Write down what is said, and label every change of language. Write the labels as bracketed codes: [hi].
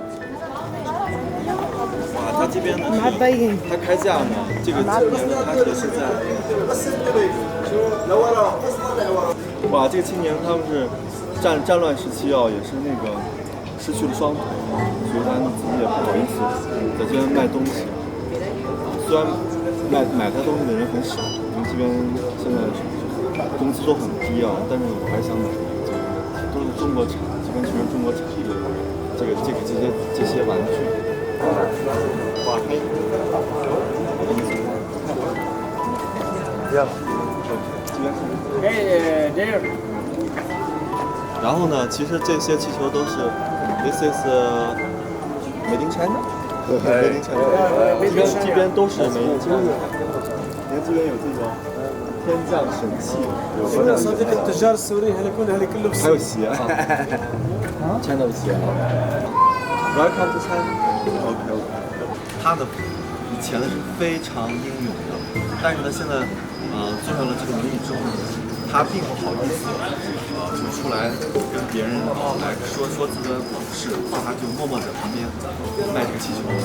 [zh] 哇，它这边呢，它开价呢，这个青年他是在，哇，这个青年他们是战乱时期啊，也是那个失去了双腿，所以他们自己也不好意思在这边卖东西。虽然买他东西的人很少，因为这边现在工资都很低啊，但是我还想买，都是中国产，这边全是中国产的这些玩具。哇，还然后呢，其实这些气球都是 [en] This is Made in China。Made in China。 [zh] 这边都是 Made in China。你看这边有这种天降神器，还有鞋啊，China 的鞋啊。 [en] Welcome to China。 OK。 [zh] 他的以前呢是非常英勇的，但是呢现在坐上了这个轮椅之后呢，他并不好意思就出来跟别人来说自己的往事，他就默默在旁边卖这个气球。